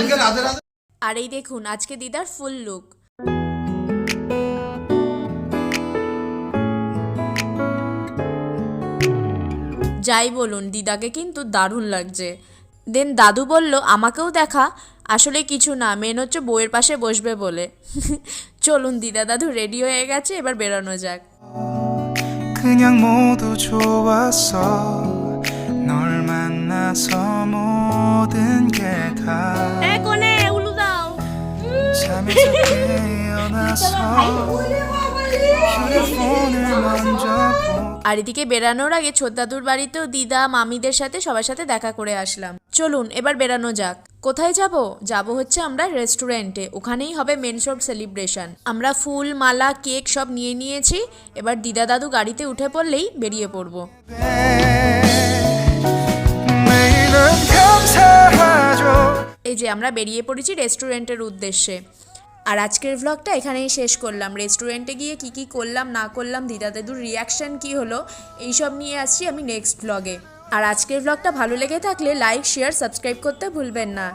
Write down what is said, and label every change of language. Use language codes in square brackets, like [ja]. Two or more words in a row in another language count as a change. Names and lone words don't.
[bn] আর এই দেখুন আজকে দিদার ফুল লুক। যাই বলুন, দিদাকে কিন্তু দারুণ লাগছে। দেন দাদু বলল আমাকেও দেখা, আসলে কিছু না, মেন হচ্ছে বউয়ের পাশে বসবে বলে। চলুন, দিদা দাদু রেডি হয়ে গেছে, এবার বেরোনো যাক। [ko] 그냥 모두 좋았어 널 만나서 모든 게 다 [bn] কোনে উলু দাও। [ko] 잠에서 깨어나서 휴대폰을 먼저 [bn] আর এদিকে বেরানোর আগে ছোটদাদুর বাড়িতেও দিদা মামিদের সাথে সবার সাথে দেখা করে আসলাম। চলুন এবার বেরানো যাক। কোথায় যাব? যাব হচ্ছে আমরা রেস্টুরেন্টে, ওখানেই হবে মেন সব সেলিব্রেশন। আমরা ফুল, মালা, কেক সব নিয়ে নিয়েছি, এবার দিদা দাদু গাড়িতে উঠে পড়লেই বেরিয়ে পড়বো। [ko] 매일은 감사하죠 [bn] এই যে আমরা বেরিয়ে পড়েছি রেস্টুরেন্টের উদ্দেশ্যে। আর আজকের ভ্লগটা এখানেই শেষ করলাম। রেস্টুরেন্টে গিয়ে কি কি করলাম না করলাম, দিদা দাদুর রিয়াকশন কি হলো, এইসব নিয়ে আসছি আমি নেক্সট ভ্লগে। আর আজকের ভ্লগটা ভালো লেগে থাকলে লাইক, শেয়ার, সাবস্ক্রাইব করতে ভুলবেন না।